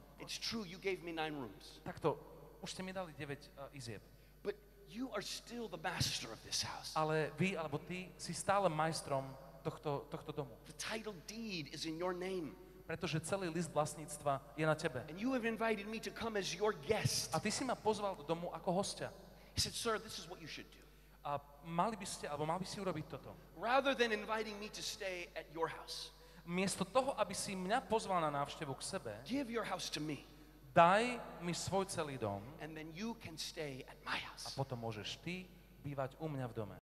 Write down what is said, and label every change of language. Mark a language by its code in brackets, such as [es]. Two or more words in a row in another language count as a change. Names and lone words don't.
[en] It's true, you gave me 9 rooms. [sk] takto, už ste mi dali 9 izieb. [en] But you are still the master of this house. [sk] Ale vy, alebo ty, si stále majstrom tohto domu. [en] The title deed is in your name. [sk] Pretože celý list vlastníctva je na tebe. [en] And you have invited me to come as your guest. [sk] A ty si ma pozval do domu ako hostia. [en] He said, sir, this is what you should do. [sk] A mal by si urobiť toto. [en] Rather than inviting me to stay at your house, [sk] Miesto toho, aby si mňa pozval na návštevu k sebe, [en] give your house to me, [sk] daj mi svoj celý dom [en] and then you can stay at my [sk] a [en] house. [sk] potom môžeš ty bývať u mňa v dome.